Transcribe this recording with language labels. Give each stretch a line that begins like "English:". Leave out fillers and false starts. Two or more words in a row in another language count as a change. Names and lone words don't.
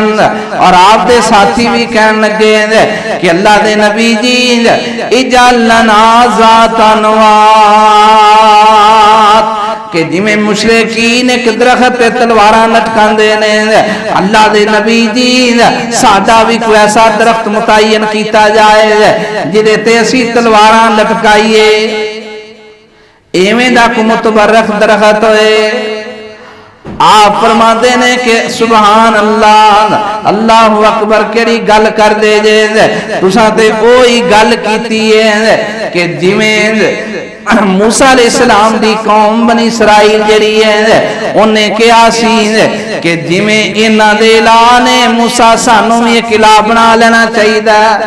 Punjabi: اور آپ دے ساتھی بھی کہن لگے کہ اللہ دے نبی جی
Arabic: اجعل لنا ذات أنواط,
Punjabi: کہ جیویں مشرکین ایک درخت پے تلواراں لٹکاندے نے، اللہ دے نبی جی ساڈا بھی کوئی ایسا درخت متعین کیتا جائے جہدے تے اسیں تلواراں لٹکائیے. اویں دا کوئی متبرک درخت ہوئے آپ فرماتے نے کہ
Arabic: سبحان الله، الله أكبر
Punjabi: کیڑی گل کر دے جے، تساں تے اوہی گل کیتی ہے کہ جیویں موسیٰ علیہ السلام دی قوم بنی اسرائیل جیڑی ہے انہے کہا سی کہ جیویں انہاں دے الہٰ نے موسیٰ سانوں بھی ایک الہٰ بنا لینا چاہیے.